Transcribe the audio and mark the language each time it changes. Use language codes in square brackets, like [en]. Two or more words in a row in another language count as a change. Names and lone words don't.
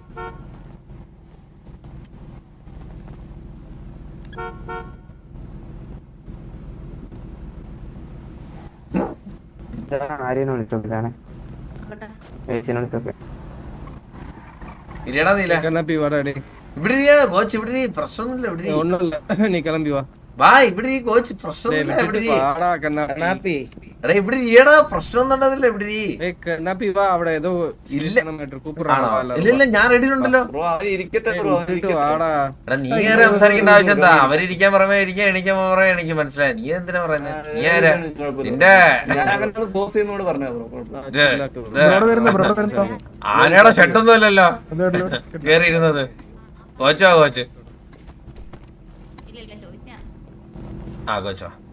[ml] ആരെയും വിളിച്ചോണ്ടില്ലാണ് ഇല്ലടാ നീല [ta] கிளம்பி வாடாடி [ml] ഇവിടെ കോച്ച് ഇവിടെ പ്രശ്നമൊന്നുമില്ല ഇവിടെ [ta] ஒண்ணும் இல்ல நீ கிளம்பி வா [ml] വാ ഇവിടെ കോച്ച് പ്രശ്നമൊന്നുമില്ല ഇവിടെ [ta] வாடா கண்ணாப்பி [ml] കണ്ണാപ്പി എടാ ഇവിടെ ഈടാ പ്രശ്നമൊന്നും ഉണ്ടതില്ല ഇവിടെ [ta] ஏய் கண்ணாப்பி வா அவட ஏதோ இல்ல. மேட்டர் கூப்பிடுறாங்க [ml] ഇല്ല ഇല്ല ഞാൻ റെഡി ഉണ്ടല്ലോ ബ്രോ അവര് ഇരിക്കട്ടെ ബ്രോ [ta] விட்டுட்டு வாடா [ml] എടാ നീ കയറി സംസാരിക്കേണ്ട ആവശ്യം എന്താ? അവരിരിക്കാൻ പറയുമ്പോ ഇരിക്കാൻ എണിക്കാൻ പറയാ എനിക്ക് മനസ്സിലായി. നീ എന്തിനാ പറയുന്നത്? നീ ആരാ നിന്റെ ഞാൻ അങ്ങനെ ബോസ് ചെയ്യുന്നോട് പറഞ്ഞ ബ്രോ ആനയുടെ ഷെഡൊന്നും അല്ലല്ലോ കേറി ഇരുന്നത്. കോച്ചോ കോച്ച് ആ കോച്ചോ